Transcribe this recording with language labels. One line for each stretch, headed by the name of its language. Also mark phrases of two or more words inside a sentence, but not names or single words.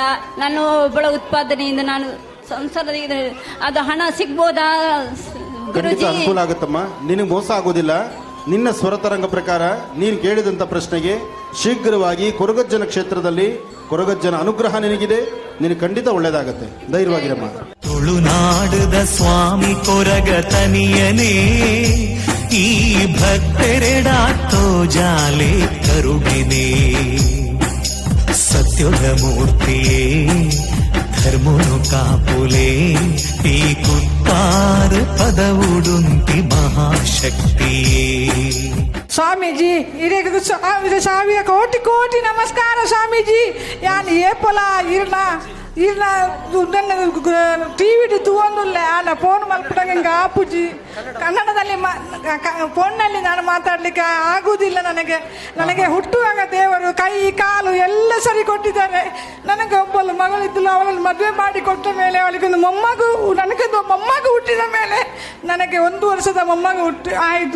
Kannada: ನಾನು ಒಬ್ಬಳ ಉತ್ಪಾದನೆಯಿಂದ ನಾನು ಸಂಸಾರದ ಅದು ಹಣ ಸಿಗ್ಬೋದಾ ಗುರುಜಿ? ಅನುಕೂಲ ಆಗುತ್ತಮ್ಮ, ನಿನಗೆ ಮೋಸ ಆಗೋದಿಲ್ಲ. ನಿನ್ನ ಸ್ವರತರಂಗ ಪ್ರಕಾರ ನೀನು ಕೇಳಿದಂತ ಪ್ರಶ್ನೆಗೆ ಶೀಘ್ರವಾಗಿ ಕೊರಗಜ್ಜನ ಕ್ಷೇತ್ರದಲ್ಲಿ ಕೊರಗಜ್ಜನ ಅನುಗ್ರಹ ನಿನಗಿದೆ. ನಿನಗೆ ಖಂಡಿತ ಒಳ್ಳೇದಾಗತ್ತೆ. ಧೈರ್ಯವಾಗಿರಮ್ಮ.
Tulu: ತುಳುನಾಡದ ಸ್ವಾಮಿ ಕೊರಗ ತನಿಯನೇ ಈ ಭಕ್ತರೆಡಾತ್ತೋ ಜಾಲೆ ಕರುಣಿನೇ ಸತ್ಯದ ಮೂರ್ತಿಯೇ ಧರ್ಮನು ಕಾಪುಲೇ ಈ ಕುತ್ತಾರು ಪದವುಡುಂತಿ ಮಹಾಶಕ್ತಿಯೇ. ಸ್ವಾಮೀಜಿ ಇರೇಗದು ಸಾವಿರ ಕೋಟಿ ಕೋಟಿ ನಮಸ್ಕಾರ ಸ್ವಾಮೀಜಿ. ಯಾನ್ ಏಪಲ ಇರ್ನ ಟಿವಿ ತೂವೊಂದುಲ್ಲೆ ಆನ ಫೋನ್ ಮಲ್ಪಡಂಗೆ ಆಪುಜಿ.
Kannada: ಕನ್ನಡದಲ್ಲಿ ಫೋನ್ನಲ್ಲಿ ನಾನು ಮಾತಾಡ್ಲಿಕ್ಕೆ ಆಗುವುದಿಲ್ಲ. ನನಗೆ ಹುಟ್ಟುವಾಗ ದೇವರು ಕೈ ಕಾಲು ಎಲ್ಲ ಸರಿ ಕೊಟ್ಟಿದ್ದಾರೆ. ನನಗೆ ಒಬ್ಬಳು ಮಗಳಿದ್ದಳು, ಅವಳನ್ನು ಮದುವೆ ಮಾಡಿ ಕೊಟ್ಟ ಮೇಲೆ ಅವಳಿಗೊಂದು ನನಗೊಂದು ಮೊಮ್ಮಗು ಹುಟ್ಟಿದ ಮೇಲೆ ನನಗೆ 1 ವರ್ಷದ ಮೊಮ್ಮಗು ಆಯಿತು.